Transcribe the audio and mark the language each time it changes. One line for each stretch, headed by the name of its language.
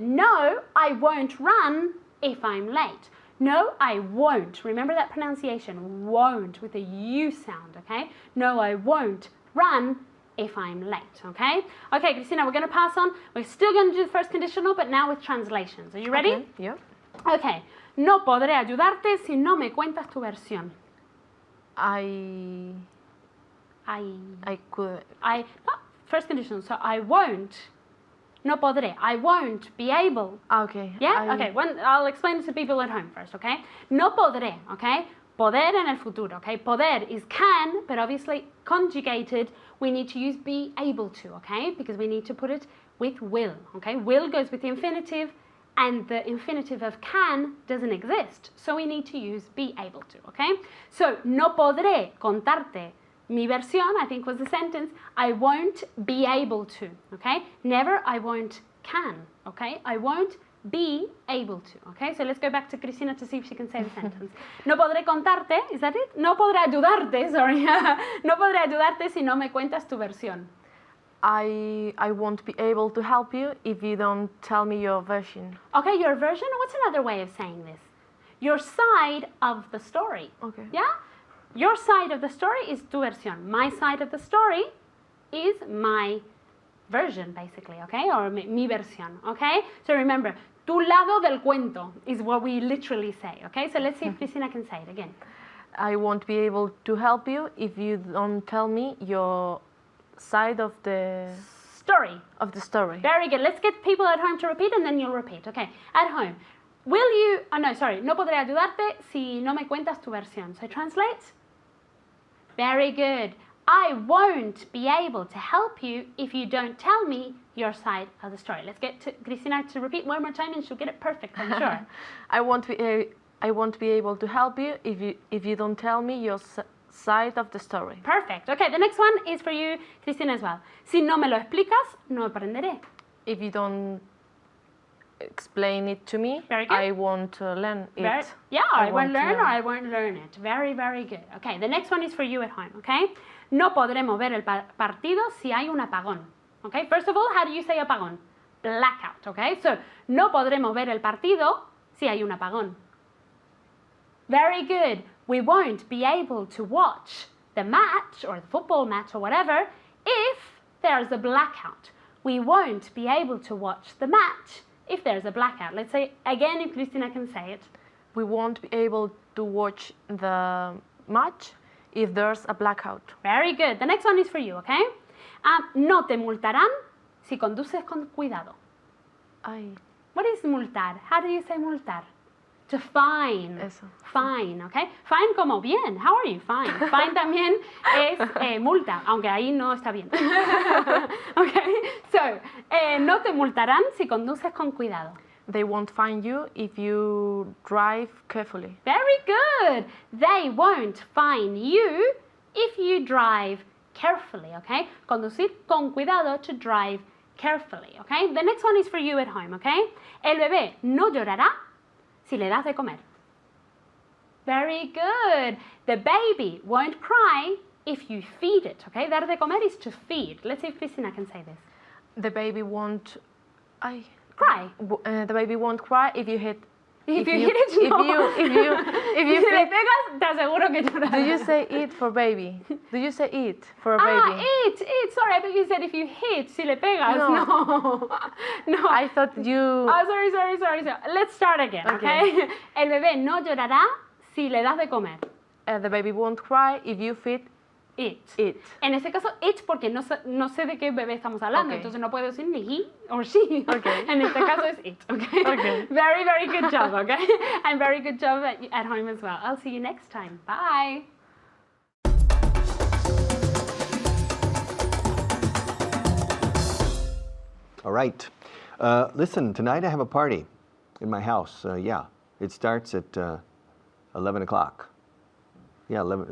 English: No, I won't run if I'm late. No, I won't. Remember that pronunciation, won't, with a U sound, okay? No, I won't run if I'm late, okay? Okay, Cristina, we're going to pass on. We're still going to do the first conditional, but now with translations. Are you ready? Okay, yeah. Okay.
Spanish: No podré ayudarte si no me cuentas tu versión.
English: I could. First conditional, so I won't.
Spanish: No podré.
English: I won't be able. Okay. Yeah? Okay, I'll explain it to people at home first, okay?
Spanish: No podré,
English: okay?
Spanish: Poder en el futuro,
English: okay? Poder is can, but obviously conjugated, we need to use be able to, okay? Because we need to put it with will, okay? Will goes with the infinitive, and the infinitive of can doesn't exist, so we need to use be able to, okay? So,
Spanish: no podré contarte mi versión,
English: I think was the sentence, I won't be able to, okay? Never I won't can, okay? I won't be able to, okay? So let's go back to Cristina to see if she can say the sentence.
Spanish: No podré contarte,
English: is that it?
Spanish: No podré ayudarte, sorry. No podré ayudarte si no me cuentas tu versión.
English: I won't be able to help you if you don't tell me your version. Okay, your version? What's another way of saying this? Your side of the story. Okay. Yeah? Your side of the story is
Spanish: tu versión.
English: My side of the story is my version, basically, okay? Or
Spanish: mi versión,
English: okay? So remember,
Spanish: tu lado del cuento
English: is what we literally say, okay? So let's see if Cristina can say it again. I won't be able to help you if you don't tell me your side of the story. Very good. Let's get people at home to repeat and then you'll repeat, okay? At home. Will you,
Spanish: no podré ayudarte si no me cuentas tu versión.
English: So translate. Very good. I won't be able to help you if you don't tell me your side of the story. Let's get to Cristina to repeat one more time and she'll get it perfect, I'm sure. I won't be able to help you if you don't tell me your side of the story. Perfect. Okay, the next one is for you, Cristina, as well.
Spanish: Si no me lo explicas, no aprenderé.
English: If you don't explain it to me, Very good. I won't learn it. I won't learn or learn. I won't learn it. Very, very good. Okay, the next one is for you at home, okay?
Spanish: No podremos ver el partido si hay un apagón.
English: Okay, first of all, how do you say apagón? Blackout, okay?
Spanish: So, no podremos ver el partido si hay un apagón.
English: Very good. We won't be able to watch the match or the football match or whatever if there's a blackout. We won't be able to watch the match if there's a blackout. Let's say again if Cristina can say it. We won't be able to watch the match if there's a blackout. Very good. The next one is for you, okay?
Spanish: No te multarán si conduces con cuidado. Ay,
English: What is multar? How do you say multar? To fine.
Spanish: eso.
English: Fine, okay? Fine
Spanish: como bien.
English: How are you? Fine.
Spanish: Fine también es multa, aunque ahí no está bien. Okay? So, no te multarán si conduces con cuidado.
English: They won't find you if you drive carefully. Very good. They won't fine you if you drive carefully, okay?
Spanish: Conducir con cuidado,
English: to drive carefully, okay? The next one is for you at home, okay?
Spanish: El bebé no llorará si le das de comer.
English: Very good. The baby won't cry if you feed it, okay?
Spanish: Dar de comer
English: is to feed. Let's see if Cristina can say this. The baby won't. Ay, Cry. the baby won't cry if you hit. If you hit it, no. If you
Spanish: Si le
English: feed-
Spanish: pegas, te aseguro que llorará.
English: Do you say eat for baby? Do you say eat for a Ah, baby? eat. Sorry, I thought you said if you hit,
Spanish: si le pegas.
English: No. No. I thought you. Oh, sorry. Let's start again, okay? El bebé no llorará si le das de comer. The baby won't cry if you feed It. it.
Spanish: En este caso, it, porque no sé de qué bebé estamos hablando,
English: Ok.
Spanish: entonces no puedo decir ni he or she.
English: Ok.
Spanish: En este caso es it, okay?
English: Ok. Very, very good job, okay? And very good job at home as well. I'll see you next time. Bye. All right. Listen, tonight I have a party in my house. Yeah, it starts at 11 o'clock. Yeah, 11.